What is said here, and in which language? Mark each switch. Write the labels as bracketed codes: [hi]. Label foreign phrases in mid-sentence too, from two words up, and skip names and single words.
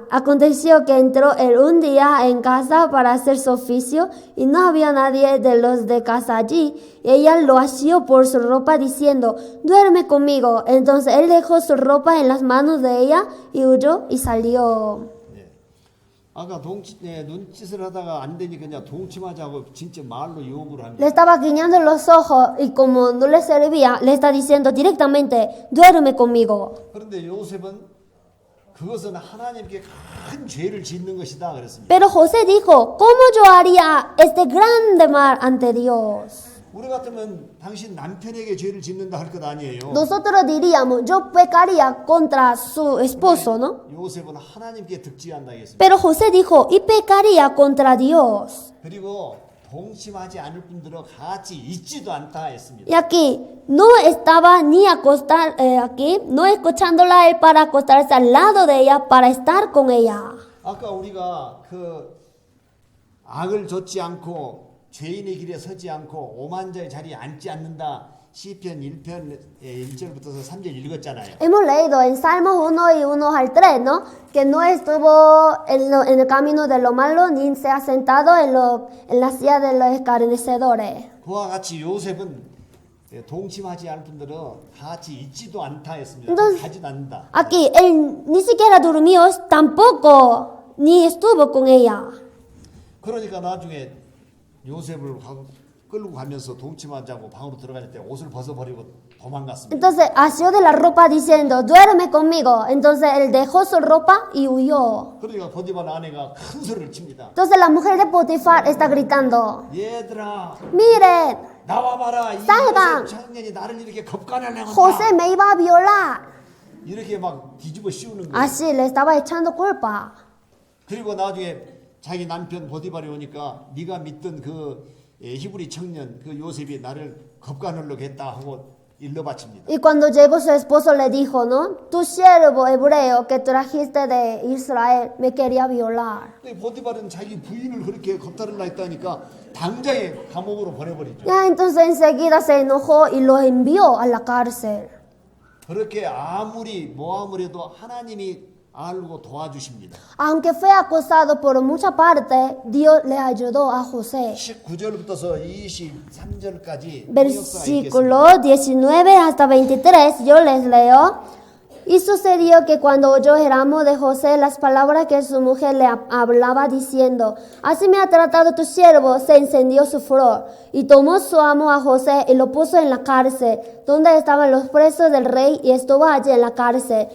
[es] Aconteció que entró él un día en casa para hacer su oficio y no había nadie de los de casa allí. Y ella lo asió por su ropa diciendo, duerme conmigo. Entonces él dejó su ropa en las manos de ella y huyó y salió. [ko] 아까 눈짓을 하다가 안 되니까 그냥 동침하자고 진짜 말로 요구를 합니다. [es] Le estaba guiñando los ojos y como no le servía, le está diciendo directamente, duerme conmigo. [ko] 그런데 요셉은 그것은 하나님께 큰 죄를 짓는 것이다 그랬습니다. [es] Pero José dijo, ¿cómo yo haría este grande mal ante Dios? [ko] 우리 같으면 당신 남편에게 죄를 짓는다 할 것 아니에요. [es] Nosotros diríamos, yo pecaría contra su esposo, ¿no? [ko] 요셉은 하나님께 득지한다 했습니다. [es] Pero José dijo, y pecaría contra Dios. [ko] 그리고 동침하지 않을 분들은 같이 있지도 않다 했습니다. [es] Y aquí no estaba ni aquí, no escuchándola a él para acostarse al lado de ella, para estar con ella. [ko] 아까 우리가 그 악을 좇지 않고 죄인의 길에 서지 않고 오만자의 자리에 앉지 않는다. 시편 1편 1절부터 3절 읽었잖아요. [es] Hemos leído en Salmos 1 y 1 al 3, ¿no? Que no estuvo en el camino de lo malo ni se ha sentado en la silla de los escarnecedores. [ko] 그와 같이 요셉은 동침하지 않을 분들은 같이 있지도 않다 했습니다. [es] Entonces, [ko] 가지도 않는다. [es] Aquí él ni siquiera durmió, tampoco ni estuvo con ella. [ko] 그러니까 나중에 요셉을 끌고 가면서 동침하자고 방으로 들어갈 때 옷을 벗어버리고 도망갔습니다. [es] Entonces asió de la ropa diciendo, duerme conmigo. Entonces él dejó su ropa y huyó. [ko] 그러니까 보디발 아내가 큰 소리를 칩니다. [es] Entonces la mujer de Potifar está gritando, [ko] 얘들아 [es] miren, [ko] 나와봐라. 이 [es] salgan. [ko] 요셉 청년이 나를 이렇게 겁간하려고 [es] José me iba a violar. [ko] 이렇게 막 뒤집어 씌우는 거예요. [es] Así le estaba echando culpa. [ko] 그리고 나중에 자기 남편 보디발이 오니까 네가 믿던 그 히브리 청년 그 요셉이 나를 겁간하려고 했다 하고 일러 바칩니다. [es] Y cuando llegó su esposo le dijo, ¿no? Tu siervo hebreo que trajiste de Israel me quería violar. [ko] 보디발은 자기 부인을 그렇게 겁탈을라 했다니까 당장에 감옥으로 보내버리죠. [es] Ya entonces enseguida se enojó y lo envió a la cárcel. [ko] 그렇게 아무리 해도 하나님이 알고 도와주십니다. [es] Aunque fue acosado por mucha parte, Dios le ayudó a José. [ko] 19절부터 23절까지 [es] Versículo 19 hasta 23, yo les leo. Y sucedió que cuando oyó Jeramón de José las palabras que su mujer le hablaba diciendo, así me ha tratado tu siervo, se encendió su furor. Y tomó su amo a José y lo puso en la cárcel, donde estaban los presos del rey, y estuvo allí en la cárcel.